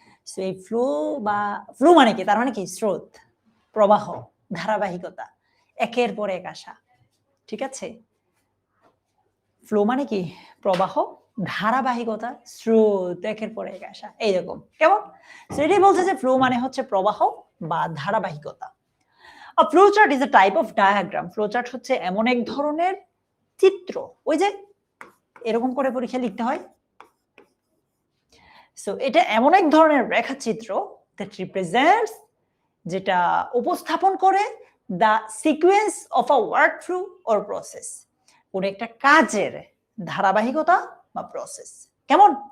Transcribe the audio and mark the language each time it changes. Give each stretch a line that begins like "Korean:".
Bangla: So এই flow মানে কি? তার মানে কি? স্রোত, প্রবাহ, ধারাবাহিকতা, একের পর এক আসা। ঠিক আছে? ফ্লো মানে কি? প্রবাহ, ধারাবাহিকতা, স্রোত, একের পর এক আসা, এইরকম। কেমন? সো এটাই বলছে যে ফ্লো মানে হচ্ছে প্রবাহ বা ধারাবাহিকতা।
English: A flowchart is a type of diagram.
Bangla: Flowchart হচ্ছে এমন এক ধরনের চিত্র, ওই যে এরকম করে পরীক্ষা লিখতে হয়। সো এটা এমন এক ধরনের রেখাচিত্র
English: that represents,
Bangla: যেটা উপস্থাপন করে
English: the sequence of a workflow or process,
Bangla: কোন একটা কাজের ধারাবাহিকতা বা প্রসেস। কেমন?